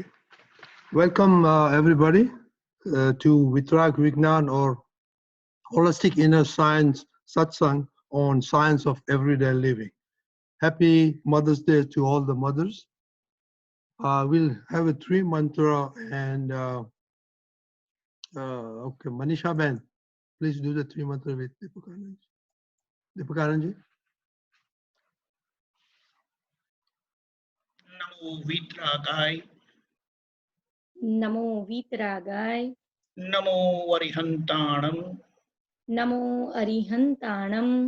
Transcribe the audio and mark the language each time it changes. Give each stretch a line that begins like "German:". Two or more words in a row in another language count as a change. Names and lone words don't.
English: Welcome, everybody, to Vitrag Vignan, or Holistic Inner Science Satsang on Science of Everyday Living. Happy Mother's Day to all the mothers. We'll have a three mantra and, okay, Manisha Ben, please do the three mantra with Deepakanandji. Deepakanandji.
Prakrit languages: नमो वितरागै, नमो वितरागय, नमो वरिहंताणं, नमो अरिहंताणं,